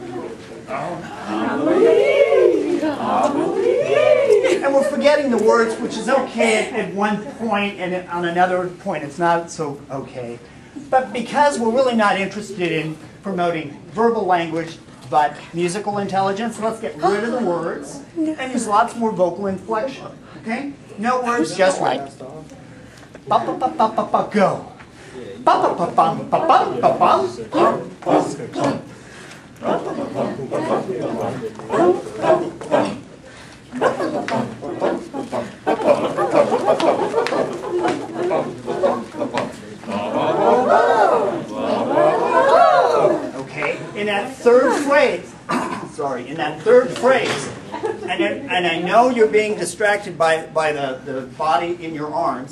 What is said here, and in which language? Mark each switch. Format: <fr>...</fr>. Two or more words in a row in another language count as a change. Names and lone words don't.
<en>And we're forgetting the words, which is okay at one point, and on another point it's not so okay. But because we're really not interested in promoting verbal language, but musical intelligence, let's get rid of the words and use lots more vocal inflection. Okay? No words, just words. Ba-ba-ba-ba-ba-ba, go. Ba-ba-ba-bum-ba-bum-ba-bum. Okay, in that third phrase, sorry, in that third phrase, and I know you're being distracted by the body in your arms.</en>